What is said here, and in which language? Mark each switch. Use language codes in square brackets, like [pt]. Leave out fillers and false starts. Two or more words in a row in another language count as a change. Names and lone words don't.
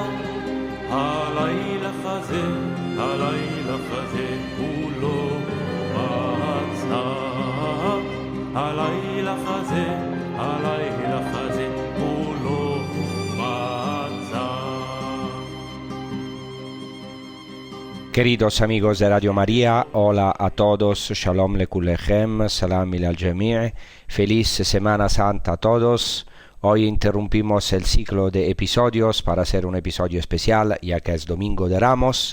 [he] הלילה הזה כולו מצה. הלילה חזה כולו מצה. [es] Queridos amigos de Radio María, hola a todos, [he] שלום לכולכם, [ar] سلام الجميع', [es] feliz Semana Santa a todos. Hoy interrumpimos el ciclo de episodios para hacer un episodio especial, ya que es Domingo de Ramos.